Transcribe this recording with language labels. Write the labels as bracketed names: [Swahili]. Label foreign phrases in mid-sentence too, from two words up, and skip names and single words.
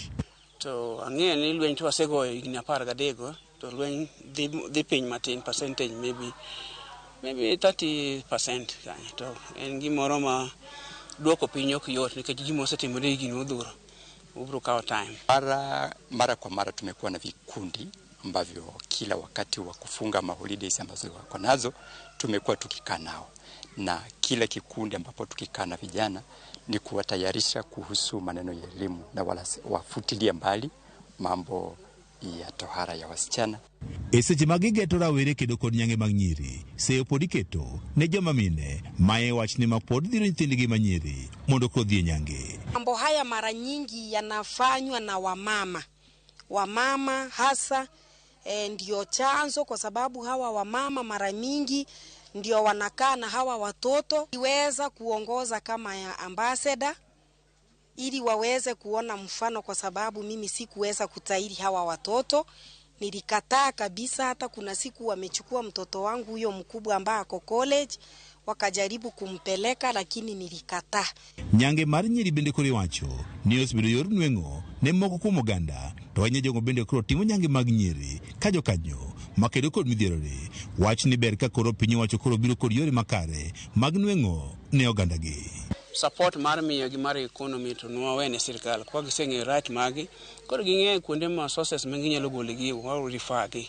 [Luo (Kenya and Tanzania)] To ang'eyo ni lweny to wasegoyo higni 13 to lweny dhi piny matin [English] percentage maybe [Luo (Kenya and Tanzania)] 30% to en gimoro ma duoko piny ok yot nikech gima osetimore higni odhuro. [English] Time. [Swahili] Mara kwa mara tumekuwa na vikundi ambavyo kila wakati wa kufunga maholidays ambazo wako nazo tumekuwa tukikaa nao, na kila kikundi ambapo tukikaa na vijana ni kuwatayarisha kuhusu maneno ya elimu na wala wafutilia mbali mambo ya tohara ya wasichana. [Luo (Kenya and Tanzania)] Seche mag geto rawere kedo kod nyange mag nyiri seyo pod iketo ne joma mine mae wachni ma pod dhiro nyithindgi ma nyiri mondo kodhi nyange. [Swahili] Mambo haya mara nyingi yanafanywa na wamama hasa ndio chanzo, kwa sababu hawa wamama mara mingi ndio wanakaa na hawa watoto. Iweza kuongoza kama ya ambassador ili waweze kuona mfano, kwa sababu mimi sikuweza kutairi hawa watoto. Nilikataa kabisa. Hata kuna siku wamechukua mtoto wangu huyo mkubwa ambaye ako college wakajaribu kumpeleka, lakini nilikataa. [Luo (Kenya and Tanzania)] Nyange mar nyiri bende kore wacho ni osbedo yor nweng'o ne moko kuom oganda to wanye jogo bende koro timo nyange mag nyiri ka jokanyo makedo kod midhierore wach ni ber ka koro piny owacho koro biro kod yore makare mag nweng'o ne ogandagi. Support mar miyo gi mar economy to nwawene sirkal kwa giseng'e right magi koro ging'e kuonde ma sources ma ginyalo gole gi wa refer gi.